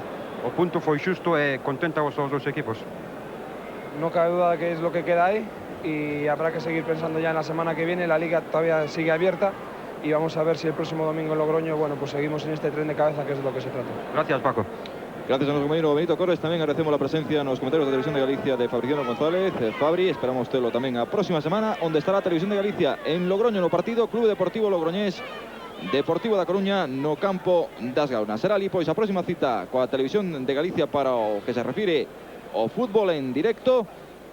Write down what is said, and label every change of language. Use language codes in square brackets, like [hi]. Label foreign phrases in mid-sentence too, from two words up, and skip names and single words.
[gl] O punto foi xusto e contenta vos os dos equipos? [es] No cabe duda de que es lo que queda ahí y habrá que seguir pensando ya en la semana que viene. La Liga todavía sigue abierta y vamos a ver si el próximo domingo en Logroño, bueno, pues seguimos en este tren de cabeza, que es de lo que se trata. Gracias, Paco. Gracias a nuestro compañero Benito Corres. [gl] Tamén agradecemos a presencia nos comentarios da Televisión de Galicia de Fabriciano González. Fabri, esperamos telo tamén a próxima semana, onde estará a Televisión de Galicia en Logroño no partido Club Deportivo Logroñés Deportivo da Coruña no campo das Gaunas. Será ali pois a próxima cita coa Televisión de Galicia para o que se refire ao fútbol en directo.